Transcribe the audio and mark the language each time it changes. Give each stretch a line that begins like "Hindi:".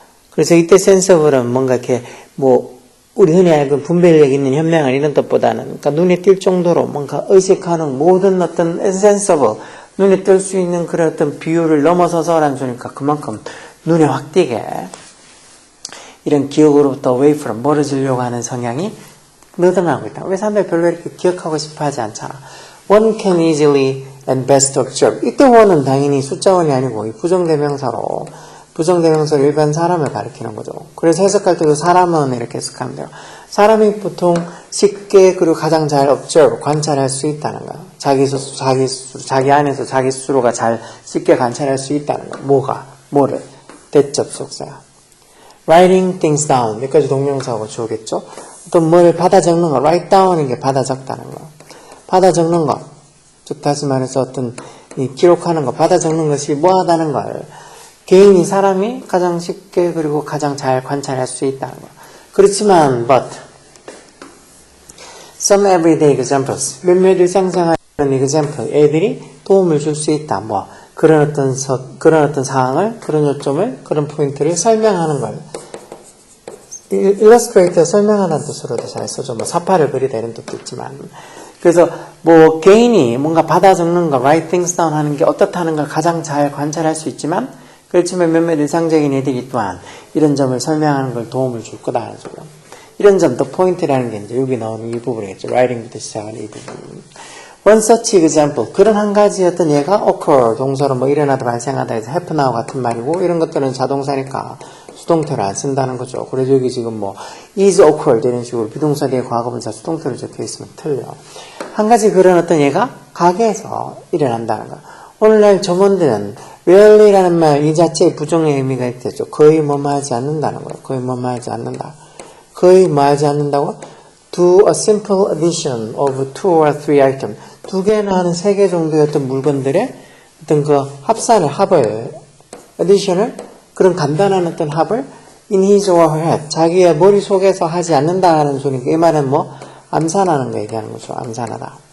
Korean: 그래서 이때 sensible은 뭔가 이렇게 우리 흔히 알고 분별력 있는 현명한 이런 뜻보다는 그러니까 눈에 띌 정도로 뭔가 의식하는 모든 어떤 sensible 눈에 띌 수 있는 그런 어떤 비율을 넘어서서라는 소리니까 그만큼 눈에 확 띄게 이런 기억으로부터 away from 멀어지려고 하는 성향이 늘어나고 있다. 왜 사람들이 별로 이렇게 기억하고 싶어 하지 않잖아.
English: One can easily and best observe.
Korean: 이때 one은 당연히 숫자원이 아니고 이 부정대명사로 일반 사람을 가리키는 거죠. 그래서 해석할 때도 사람은 이렇게 해석하면 돼요. 사람이 보통 쉽게 그리고 가장 잘 observe, 관찰할 수 있다는 거야. 자기 안에서 자기 스스로가 잘 쉽게 관찰할 수 있다는 거야. 뭐를? 대접속사야.
English: Writing things down.
Korean: 여기까지 동명사하고 주어겠죠? 또 뭘 받아 적는 거. Write down인 게 받아 적다는 거. 받아 적는 것. 즉 다시 말해서 어떤 기록하는 것, 받아 적는 것이 뭐하다는 걸 사람이 가장 쉽게 그리고 가장 잘 관찰할 수 있다는 거. 그렇지만
English: but some everyday examples
Korean: 몇몇 일상생활 그런 example, 애들이 도움을 줄 수 있다. 뭐 그런 어떤 사항을, 그런 요점을, 그런 포인트를 설명하는 걸 illustrator 설명하는 뜻으로도 잘 쓰죠. 뭐 사파를 그리다 이런 뜻도 있지만. 그래서 뭐 개인이 뭔가 받아 적는 거,
English: write things down
Korean: 하는 게 어떻다는 걸 가장 잘 관찰할 수 있지만, 그렇지만 몇몇 일상적인 애들이 또한 이런 점을 설명하는 걸 도움을 줄 거다 하는 소리요. 이런 점도 포인트라는 게 이제 여기 나오는 이 부분이겠죠. writing부터 시작하는 이 부분.
English: One such example.
Korean: 그런 한 가지 어떤 예가 occur, 동사로 뭐 일어나다 발생하다 해서 happen하고 같은 말이고, 이런 것들은 자동사니까 수동태를 안 쓴다는 거죠. 그래서 여기 지금 뭐 is occurred 이런 식으로 비동사 뒤에 과거분사 수동태로 적혀 있으면 틀려. 한 가지 그런 어떤 예가 가게에서 일어난다는 거. 오늘날 점원들은 rarely라는 말 이 자체의 부정의 의미가 있겠죠. 거의 뭐뭐 하지 않는다는 거예요. 거의 뭐뭐 하지 않는다. 거의 뭐 하지 않는다고?
English: Do a simple addition of 2 or 3 items.
Korean: 2개나 하는 3개 정도의 어떤 물건들의 어떤 그 합을, addition을, 그런 간단한 어떤 합을
English: in his or her head,
Korean: 자기의 머릿속에서 하지 않는다는 소리니까 이 말은 뭐 암산하는 거 얘기하는 거죠. 암산하다.